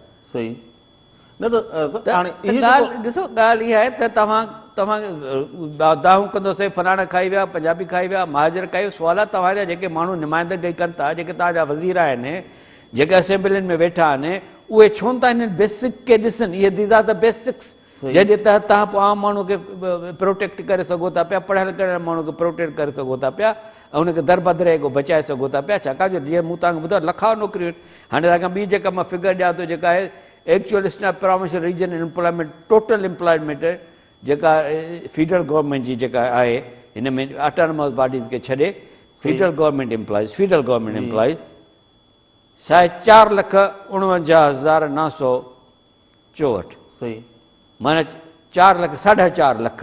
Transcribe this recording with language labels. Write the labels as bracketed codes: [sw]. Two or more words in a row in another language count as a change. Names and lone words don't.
[sd] सही न त हाणे ॾिसो ॻाल्हि इहा आहे त तव्हां दाहूं कंदोसीं, फलाणा खाई विया, पंजाबी खाई विया, महाजर खाई। सुवाल आहे तव्हांजा जेके माण्हू नुमाइंदगी कनि था, जेके तव्हांजा वज़ीर आहिनि, जेके असेंबलियुनि में वेठा आहिनि, उहे छो नथा हिननि बेसिक खे ॾिसनि? इहे [en] these are the basics [sd] जंहिंजे तहत तव्हां पोइ आम माण्हू खे प्रोटेक्ट करे सघो था पिया, पढ़ियल कढ़ियल माण्हू खे प्रोटेक्ट करे सघो था पिया ऐं हुनखे दर बदिरे खां बचाए सघो था पिया। छाकाणि जो जीअं मूं तव्हांखे ॿुधायो लखा नौकिरियूं आहिनि। हाणे तव्हांखे ॿी जेका मां फिगर ॾियां थो, जेका आहे [en] actual snap promission region employment, total employment [sd] जेका [en] federal government [sd] जी जेका आहे, हिन में [en] autonomous bodies [sd] खे छॾे [en] federal government employees [sd] 4,49,964। सही माना 4 लख 4.5 लख।